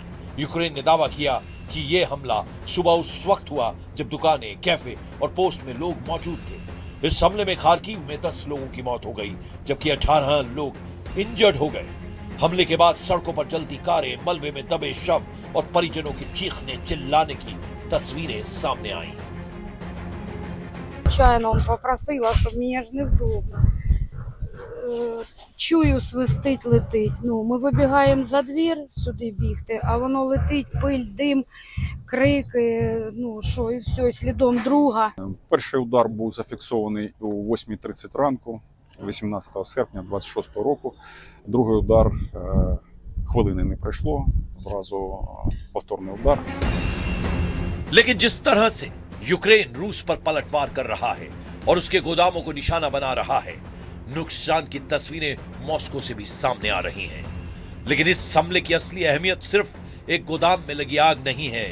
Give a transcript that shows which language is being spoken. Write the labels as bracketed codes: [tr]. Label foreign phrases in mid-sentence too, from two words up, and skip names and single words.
[hi] यूक्रेन ने दावा किया कि यह हमला सुबह उस वक्त हुआ जब दुकानें, कैफे और पोस्ट में लोग मौजूद थे। इस हमले में खार्किव में 10 लोगों की मौत हो गई, जबकि 18 लोग इंजर्ड हो गए। हमले के बाद सड़कों पर जलती कारें, मलबे में दबे शव और परिजनों के चीखने चिल्लाने की तस्वीरें सामने आईं। [uk] Звичайно, он попросила, щоб мені ж невдобно. Чую, свистить, летить. Ну, ми вибігаємо за двір сюди бігти, а воно летить, пиль, дим, крики, ну що, і все, і слідом друга. Перший удар був зафіксований о 8:30 ранку, 18 серпня 26 року. Другий удар хвилини не пройшло, зразу повторний удар. [hi] लेकिन जिस तरह से यूक्रेन रूस पर पलटवार कर रहा है और उसके गोदामों को निशाना बना रहा है, नुकसान की तस्वीरें मॉस्को से भी सामने आ रही हैं। लेकिन इस हमले की असली अहमियत सिर्फ एक गोदाम में लगी आग नहीं है।